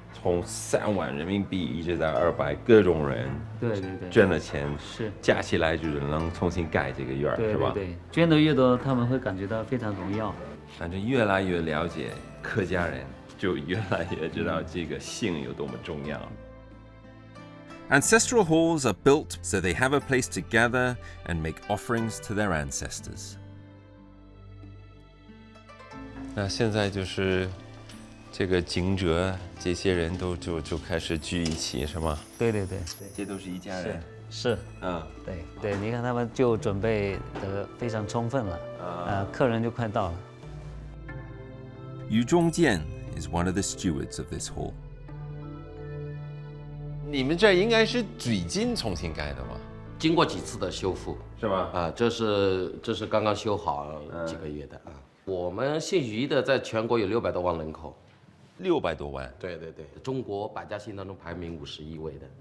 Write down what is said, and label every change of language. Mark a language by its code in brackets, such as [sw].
[zh] 从3万人民币一直到200，各种人对，捐了钱，是加起来就是能重新盖这个院，是吧？对，捐的越多，他们会感觉到非常荣耀。反正越来越了解客家人，就越来越知道这个姓有多么重要。 [en] Ancestral halls are built so they have a place to gather and make offerings to their ancestors. [zh] 那现在就是这个jīngzhé这些人都就开始聚一起，是吗？对，这都是一家人。是，对，你看他们就准备得非常充分了，客人就快到了。 [en] 于中建 is one of the stewards of this hall. [zh] 你们这应该是最近重新盖的吗？经过几次的修复，是吗？这是刚刚修好几个月的啊。我们姓于的在全国有600多万人口，600多万。对，中国百家姓当中排名51位的。